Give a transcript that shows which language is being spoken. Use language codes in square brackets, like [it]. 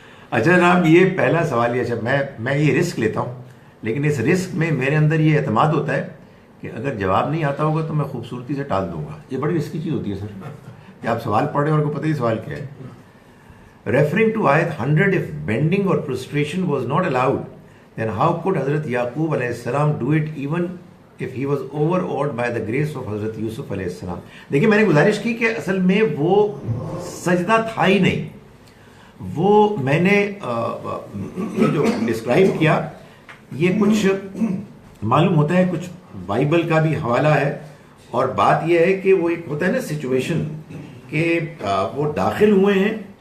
[ur] اچھا جناب، یہ پہلا سوال یہ. اچھا میں یہ رسک لیتا ہوں، لیکن اس رسک میں میرے اندر یہ اعتماد ہوتا ہے کہ اگر جواب نہیں آتا ہوگا تو میں خوبصورتی سے ٹال دوں گا. یہ بڑی رسکی چیز ہوتی ہے سر کہ آپ سوال پڑھ رہے ہیں اور کو پتہ ہی سوال کیا ہے. [en] Referring to Ayat 100, if bending or prostration was not allowed, then how could Hazrat Yaqub alayhi salam do it even if he was overawed by the grace of Hazrat Yusuf alayhi salam? [ur] دیکھیں میں نے گزارش کی کہ اصل میں وہ سجدہ تھا ہی نہیں. وہ میں نے یہ جو ڈسکرائب کیا یہ کچھ معلوم ہوتا ہے، کچھ بائبل کا بھی حوالہ ہے، اور بات یہ ہے کہ وہ ایک ہوتا ہے نا سچویشن کہ وہ داخل ہوئے ہیں